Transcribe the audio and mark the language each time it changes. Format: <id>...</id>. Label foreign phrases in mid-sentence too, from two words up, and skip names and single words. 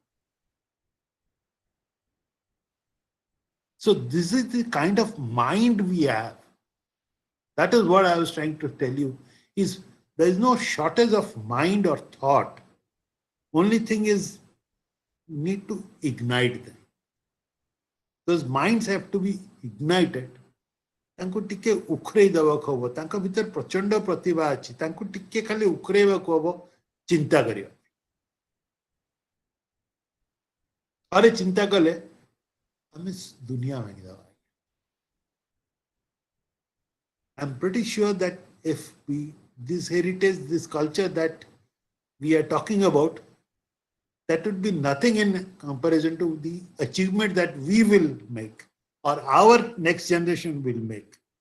<en>So this is the kind of mind we have. That is what I was trying to tell you, is there is no shortage of mind or thought. Only thing is, need to ignite them. Those minds have to be ignited.</en> <or>ତାଙ୍କୁ ଟିକେ ଉଖରେଇ ଦେବାକୁ ହବ, ତାଙ୍କ ଭିତରେ ପ୍ରଚଣ୍ଡ ପ୍ରତିଭା ଅଛି, ତାଙ୍କୁ ଟିକେ ଖାଲି ଉଖରେଇବାକୁ ହବ, ଚିନ୍ତା କରିବା। ଆରେ ଚିନ୍ତା କଲେ ଆମେ ଦୁନିଆ ଭାଙ୍ଗିଦେବା।</or> <en>I'm pretty sure that if this heritage, this culture that we are talking about, that would be nothing in comparison to the achievement that we will make or our next generation will make.</en>